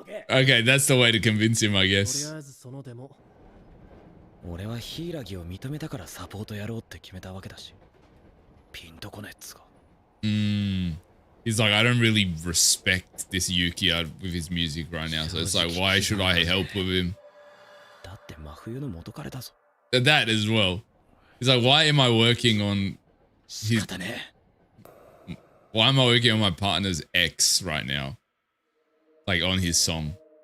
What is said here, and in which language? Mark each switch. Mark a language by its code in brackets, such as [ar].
[en] Okay, that's the way to convince him, I guess. [ja] とりあえずそのデモ。俺は柊を認めたからサポートやろうって決めたわけだし。ピンとこねっつか。 [en] He's like, I don't really respect this Yuki with his music right now, so it's like, why should I help with him? [ja] だって真冬の元彼だぞ。 [en] That as well. He's like, why am I working on his... Why am I working on my partner's ex right now? Like on his song.